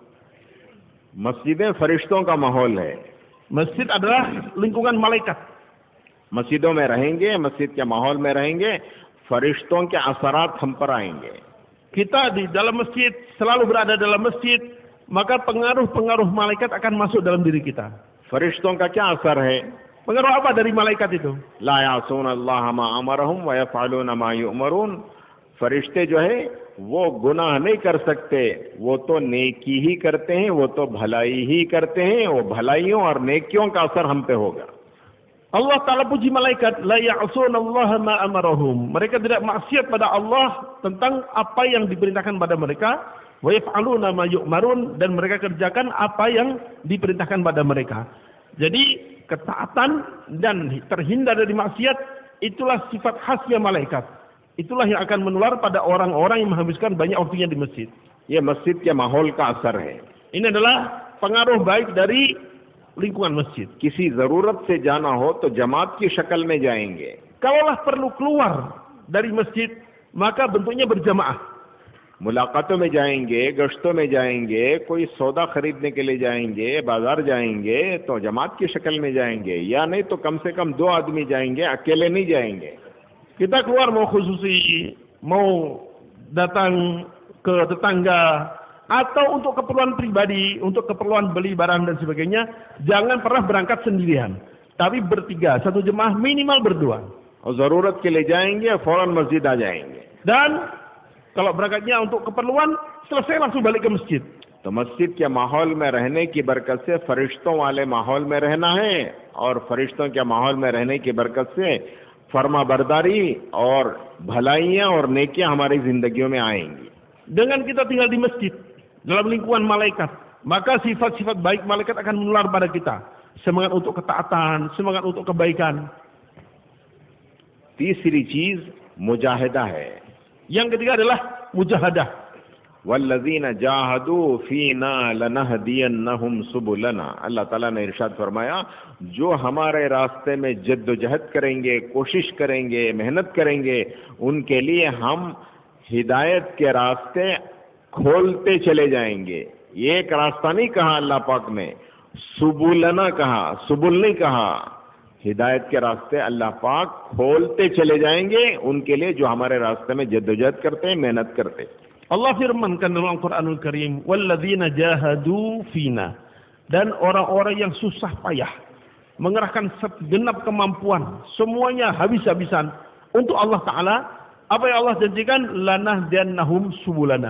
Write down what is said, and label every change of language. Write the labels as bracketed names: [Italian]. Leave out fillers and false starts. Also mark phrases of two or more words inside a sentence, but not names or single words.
[Urdu] مسجدیں فرشتوں کا ماحول ہے. [Indonesian] Masjid adalah lingkungan malaikat. [Urdu] مسجدوں میں رہیں گے، مسجد کے ماحول میں رہیں گے، فرشتوں کے اثرات ہم پر آئیں گے. [Indonesian] Kita di dalam masjid, selalu berada dalam masjid, maka pengaruh-pengaruh malaikat akan masuk dalam diri kita. [Urdu] فرشتوں کا کیا اثر ہے? [Indonesian] Pengaruh apa dari malaikat itu? [Arabic] لا يعصون الله ما أمرهم ويفعلون ما يؤمرون. [Urdu] فرشتے جو ہے وہ گناہ نہیں کر سکتے، وہ تو نیکی ہی کرتے ہیں، وہ تو بھلائی ہی کرتے ہیں. وہ بھلائیوں اور نیکیوں کا اثر ہم پہ ہوگا. [Indonesian] Allah Ta'ala puji malaikat, [Arabic] لا يعصون الله ما أمرهم. [Indonesian] Mereka tidak maksiat pada Allah tentang apa yang diperintahkan pada mereka. [Arabic] ويفعلون ما يؤمرون, [Indonesian] dan mereka kerjakan apa yang diperintahkan pada mereka. Jadi ketaatan dan terhindar dari maksiat itulah sifat khasnya malaikat. Itulah yang akan menular pada orang-orang yang menghabiskan banyak waktunya di masjid. [Urdu] یہ مسجد کے ماحول کا اثر ہے. [Indonesian] Ini adalah pengaruh baik dari lingkungan masjid. [Urdu] کسی ضرورت سے جانا ہو تو جماعت کی شکل میں جائیں گے. [Indonesian] Kalaulah perlu keluar dari masjid, maka bentuknya berjamaah. [Urdu] ملاقاتوں میں جائیں گے، گشتوں میں جائیں گے، کوئی سودا خریدنے کے لیے جائیں گے، بازار جائیں گے تو جماعت کی شکل میں جائیں گے. یا نہیں تو کم سے کم 2 آدمی جائیں گے، اکیلے نہیں جائیں گے. [Indonesian] Kita keluar mau khususi, mau datang ke tetangga, atau untuk keperluan pribadi, untuk keperluan beli barang dan sebagainya, jangan pernah berangkat sendirian. Tapi bertiga, satu jemaah minimal berdua. [Urdu] اور ضرورت کے لیے جائیں گے، فوراً مسجد آ جائیں گے. [Indonesian] Dan Kalau berangkatnya untuk keperluan, selesai langsung balik ke masjid. [Urdu] تو مسجد کے ماحول میں رہنے کی برکت سے فرشتوں والے ماحول میں رہنا ہے، اور فرشتوں کے ماحول میں رہنے کی برکت سے فرماں برداری اور بھلائیاں اور نیکیاں ہماری زندگیوں میں آئیں گی. [Indonesian] Dengan kita tinggal di masjid, dalam lingkungan malaikat, maka sifat-sifat baik malaikat akan menular pada kita. Semangat untuk ketaatan, semangat untuk kebaikan. [Urdu] تیسری چیز مجاہدہ ہے. [Indonesian] Yang ketiga adalah mujahadah. [Arabic] والذين جاهدوا فينا لنهدينهم سبلنا. [Urdu] اللہ تعالیٰ نے ارشاد فرمایا، جو ہمارے راستے میں جدوجہد کریں گے، کوشش کریں گے، محنت کریں گے، ان کے لیے ہم ہدایت کے راستے کھولتے چلے جائیں گے. ایک راستہ نہیں کہا اللہ پاک نے، سبلنا کہا، سبل نہیں کہا. ہدایت کے راستے اللہ پاک کھولتے چلے جائیں گے ان کے لیے جو ہمارے راستے میں جدوجہد کرتے ہیں، محنت کرتے ہیں. [Indonesian] Allah firmankan dalam Al-Quranul Karim, [Arabic] والذين جاهدوا فينا, [Indonesian] dan orang-orang yang susah payah mengerahkan segenap kemampuan, semuanya habis-habisan untuk Allah Ta'ala. Apa yang Allah janjikan? [Arabic] لنهدينهم سبلنا.